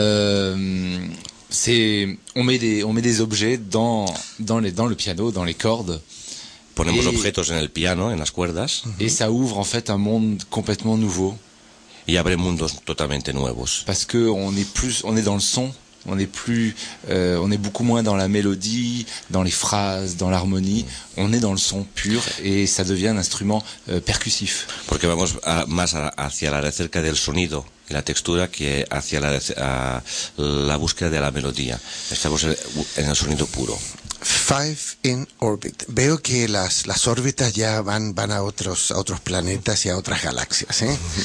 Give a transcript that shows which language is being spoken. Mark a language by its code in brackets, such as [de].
[fr] On met des objets dans le piano, dans les cordes. [es] Ponemos objetos en el piano, en las cuerdas. [fr] Y ça ouvre en fait un monde complètement nouveau. [es] Y abre mundos totalmente nuevos. [fr] Parce que on est dans le son, on est beaucoup moins dans la mélodie, dans les phrases, dans l'harmonie. On est dans le son pur et ça devient un instrument percussif. [es] Porque vamos más hacia la recerca del sonido y la textura que hacia la búsqueda de la melodía. Estamos en el sonido puro. Five in orbit. Veo que las órbitas ya van a otros planetas y a otras galaxias, ¿eh?